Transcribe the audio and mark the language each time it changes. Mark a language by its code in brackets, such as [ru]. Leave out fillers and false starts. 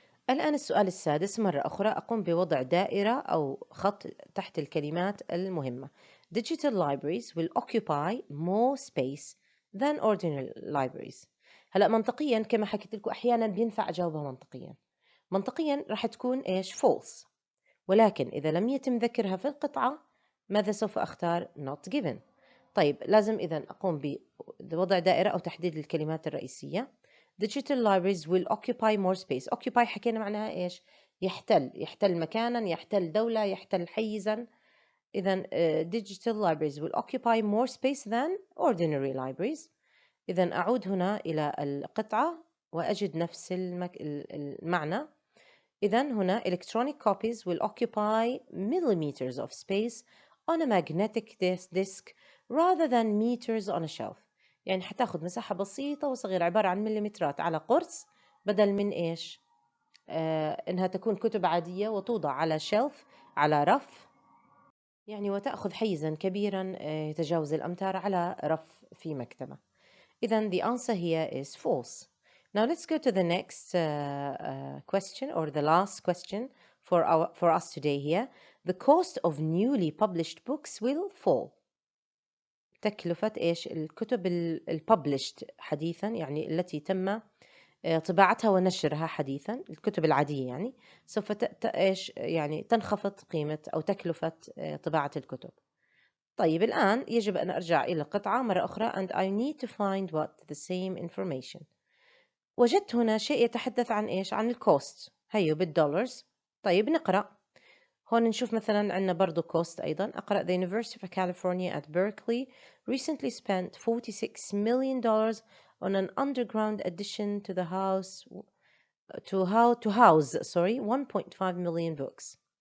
[ar] الآن السؤال السادس مرة أخرى أقوم بوضع دائرة أو خط تحت الكلمات المهمة. [en] Digital libraries will occupy more space than ordinary libraries. [ar] هلأ منطقيا كما حكيت لكم أحيانا بينفع أجاوبها منطقيا. منطقيا راح تكون إيش؟ false. ولكن إذا لم يتم ذكرها في القطعة ماذا سوف أختار؟ not given. طيب لازم إذا أقوم بوضع دائرة أو تحديد الكلمات الرئيسية. [en] Digital libraries will occupy more space. [ar] occupy حكينا معناها إيش؟ يحتل مكانا، يحتل دولة، يحتل حيزا. [en] إذا digital libraries will occupy more space than ordinary libraries. [ar] إذا أعود هنا إلى القطعة وأجد نفس المعنى. [en] إذا هنا electronic copies will occupy millimeters of space on a magnetic disk rather than meters on a shelf. [ar] يعني حتاخذ مساحة بسيطة وصغيرة عبارة عن مليمترات على قرص بدل من إيش؟ إنها تكون كتب عادية وتوضع على شلف على رف يعني وتأخذ حيزا كبيرا يتجاوز الأمتار على رف في مكتبة. [en] إذا the answer here is false. Now let's go to the next question or the last question for us today here. The cost of newly published books will fall. [ar] تكلفة إيش؟ الكتب published حديثا يعني التي تم طباعتها ونشرها حديثا، الكتب العادية يعني سوف إيش يعني تنخفض قيمة أو تكلفة طباعة الكتب. طيب الآن يجب أن أرجع إلى القطعة مرة أخرى [en] and I need to find what the same information. [ar] وجدت هنا شيء يتحدث عن إيش؟ عن الكوست. هيو بالدولارز. طيب نقرأ. هون نشوف مثلا عندنا برضو cost أيضا. [en] أقرأ The University of California at Berkeley recently spent $46 million on an underground addition to the house to house 1.5 million books.